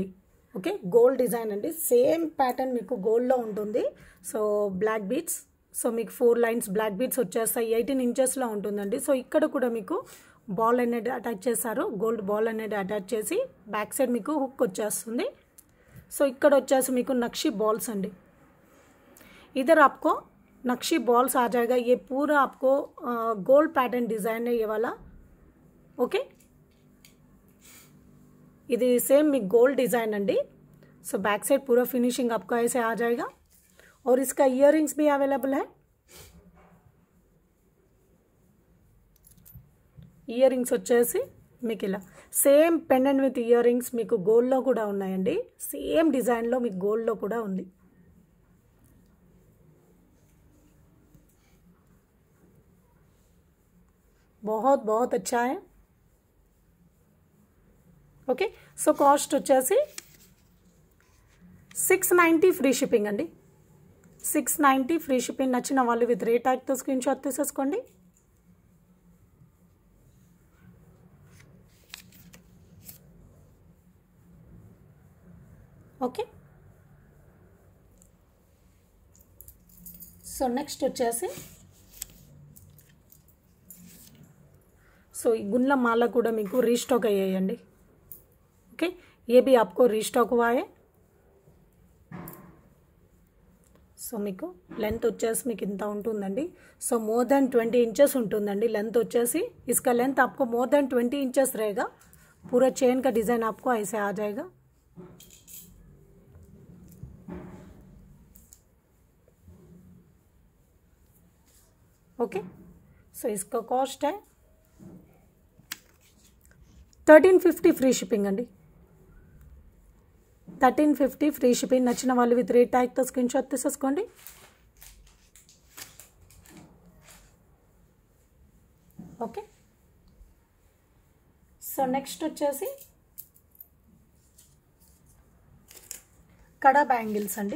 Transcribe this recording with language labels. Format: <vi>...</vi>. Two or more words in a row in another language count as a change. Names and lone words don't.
<te>ఓకే,</te> <en>gold design</en> <te>అండి.</te> <en>same pattern</en> <te>మీకు గోల్డ్లో ఉంటుంది. సో</te> <en>black beads,</en> <te>సో మీకు 4</te> <en>lines black beads</en> <te>వచ్చేస్తాయి. 18 ఇంచెస్లో ఉంటుందండి. సో ఇక్కడ కూడా మీకు బాల్ అనేది అటాచ్ చేశారు.</te> <en>gold ball</en> <te>అనేది అటాచ్ చేసి</te> <en>back side</en> <te>మీకు హుక్ వచ్చేస్తుంది. సో ఇక్కడ వచ్చేసి మీకు నక్షీ బాల్స్ అండి.</te> <hi>इधर आपको नक्शी बॉल्स आ जाएगा. ये पूरा आपको</hi> <en>gold pattern design</en> <hi>है ये वाला. ओके,</hi> <te>ఇది సేమ్ మీకు గోల్డ్ డిజైన్ అండి.</te> <hi>सो</hi> <en>back side</en> <hi>पूरा फिनिशिंग आपको ऐसे आ जाएगा. और इसका इयर रिंग्स भी अवेलेबल है.</hi> <te>ఇయర్ రింగ్స్ వచ్చేసి మీకు ఇలా</te> <en>same pendant with ear rings</en> <te>మీకు గోల్డ్లో కూడా ఉన్నాయండి.</te> <en>same designలో</en> <te>మీకు గోల్డ్లో కూడా ఉంది.</te> <hi>बहुत बहुत अच्छा है.</hi> <te>ఓకే, సో కాస్ట్ వచ్చేసి 690</te> <en>free shipping</en> <te>అండి.</te> <en>690 free shipping.</en> <te>నచ్చిన వాళ్ళు</te> <en>with rate tagతో screen shot</en> <te>తీసేసుకోండి. ఓకే,</te> <en>so next</en> <te>వచ్చేసి సో ఈ గుండ్ల మాల కూడా మీకు రీస్టాక్ అయ్యాయండి. ఓకే,</te> <hi>ये भी आपको రీస్టాక్ हुआ है.</hi> <te>సో మీకు లెంత్ వచ్చేసి మీకు ఇంత ఉంటుందండి. సో</te> <en>more than 20 inches</en> <te>ఉంటుందండి లెంత్ వచ్చేసి.</te> <hi>इसका लेंथ आपको</hi> <en>more than 20 inches</en> <hi>रहेगा. पूरा चेन का डिज़ाइन आपको ऐसे आ जाएगा. ओके, सो इसका कॉस्ट है 1350</hi> <en>free shipping</en> <hi>अंडी.</hi> <en>1350 free shipping.</en> <te>నచ్చిన వాళ్ళు</te> <en>with rate tagతో screen shot</en> <te>తీసేసుకోండి. ఓకే,</te> <en>so next</en> <te>వచ్చేసి కడా బ్యాంగిల్స్ అండి.</te>